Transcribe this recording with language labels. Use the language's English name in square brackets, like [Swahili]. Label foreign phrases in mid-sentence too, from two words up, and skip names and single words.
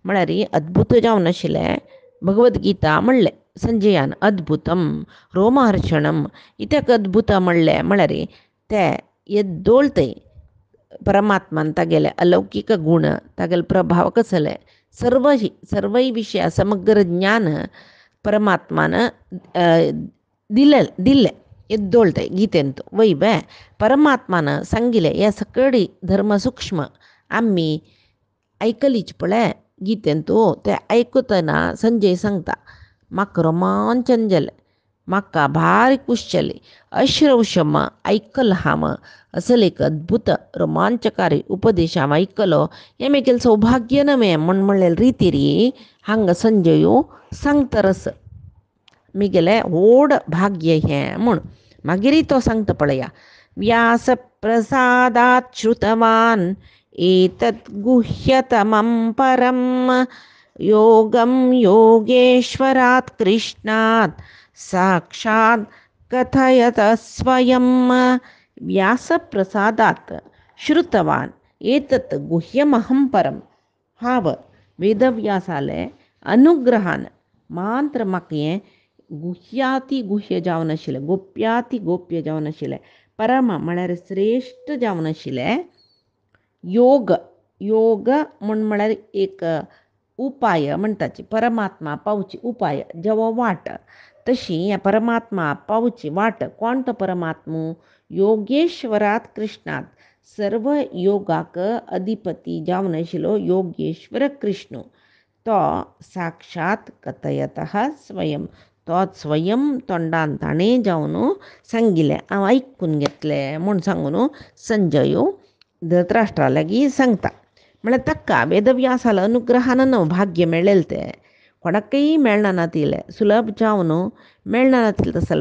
[Konkani] म्हळ्यार अद्भुत जावन आशिल्लें भगवद्गीता म्हणलें संजयान [Sanskrit] अद्भुतम रोमहर्षणम [Konkani] इत्याक अद्भुत म्हणलें म्हळ्यार ते येद्दोळतय परमात्मान तागेले अलौकिक गुण तागेले प्रभाव कसले सर्वय विशय समग्र ज्ञान परमात्मान दिल्लें ಎದ್ದೊಳ್ತೆ ಗೀತೆಂತು ವೈಬೆ परमात्मान सांगिल्लें हे सकळी धर्म सूक्ष्म आमी आयकलीच पळय गीतेंतू ते आयकतना संजय सांगता म्हाका रोमांचन जालें म्हाका भारी खुश जाली अश्रवशम ऐकल हांव असले एक अद्भुत रोमांचकारी उपदेश हांव आयकलो हें म्हगेलें सौभाग्य नवें म्हणलें रितीरी हांगा संजयो सांगतरस म्हगेलें व्हड भाग्य हें म्हूण मागीर तो सांगता पळया [Sanskrit] व्यास प्रसादात् श्रुतवान् एतत् गुह्यतमं परं योगं योगेश्वरात् कृष्णात् साक्षात् कथयत स्वयं व्यासप्रसादात् श्रुतवान् एतत् गुह्यमहं परं [Konkani] हांव वेदव्यासाले अनुग्रहान मात्र म्हाका हें गुह्याती गुह्य जावन आशिल्लें गोप्याती गोप्य जावन आशिल्लें परम म्हळ्यार श्रेश्ठ जावन आशिल्लें योग योग म्हळ्यार एक उपाय म्हणटाची परमात्मा पावची उपाय जेवो वाट तशी हें परमात्मा पावची वाट कोण तो परमात्मो [Sanskrit] योगेश्वरात कृष्णात [Konkani] सर्व योगाक अधिपती जावन आशिल्लो योगेश्वर कृष्ण तो [Sanskrit] साक्षात कथयतः स्वयं [Konkani] तोच स्वयं तोंडान ताणें जावन सांगिल्लें हांव आयकून घेतलें म्हूण सांगून संजयो धृतराष्ट्रा लागीं सांगता म्हळ्यार ताका वेदव्यासाला अनुग्रहान भाग्य मेळ्ळेलें तें कोणाकय मेळना नातिलें सुलभ जावन मेळना नातिलें तसलें